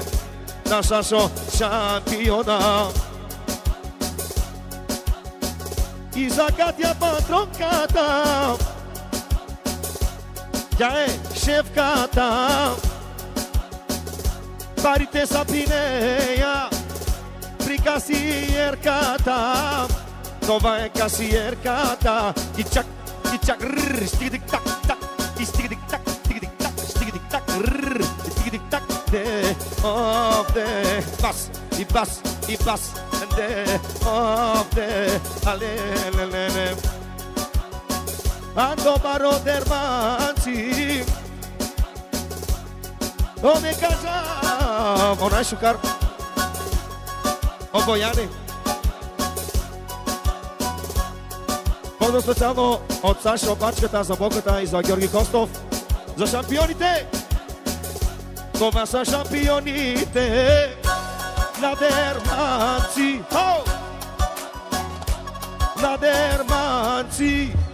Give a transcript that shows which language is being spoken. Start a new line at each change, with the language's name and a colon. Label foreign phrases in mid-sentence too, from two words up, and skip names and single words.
Bulgarian: На Сашо шампиона. И за Катя патронката. Тя е шефката. Парите са при нея. При касиерката. Това е касиерката. И чак, стиги так, так. И стиги так, стиги так, стиги так, стиги так. Де, де, бас, и бас, и бас. De, de, alelelele.
Romany: Ando baro dermanci. O me casa. Ona шукар. О Бояни.
Bulgarian: По-до специално от Сашо Бачката за Боката и за Георги Костов. За шампионите. Това са шампионите. На дерманци, на дерманци.